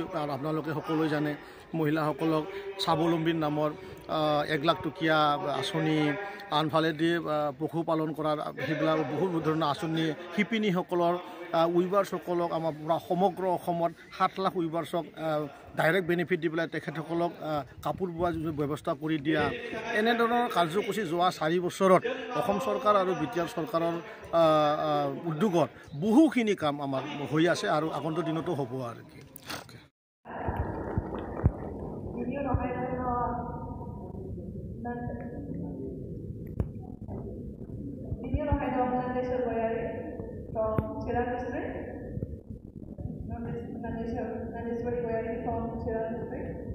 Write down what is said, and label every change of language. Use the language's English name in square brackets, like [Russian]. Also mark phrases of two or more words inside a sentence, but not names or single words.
[Assamese] কাৰণ আপোনালোকে সকলোৱে জানে মহিলাসকলক স্বাৱলম্বীৰ নামৰ 1 লাখ টকীয়া আঁচনি, আনফালেদি পশুপালন কৰাৰ সেইবিলাক বহুত ধৰণৰ আঁচনি, শিপিনীসকলৰ উইভাৰ্ছসকলক আমাৰ পৰা সমগ্ৰ অসমত 7 লাখ উইভাৰ্ছক [English] direct benefit [Assamese] দি পেলাই তেখেতসকলক কাপোৰ বোৱা যিটো ব্যৱস্থা কৰি দিয়া, এনেধৰণৰ কাৰ্যসূচী যোৱা 4 বছৰত অসম চৰকাৰ আৰু BTR চৰকাৰৰ উদ্যোগত বহুখিনি কাম আমাৰ হৈ আছে আৰু আগন্তুক দিনতো হ'ব আৰু কি। [English] From Chira district, Nandeswari Goyari from Chira district.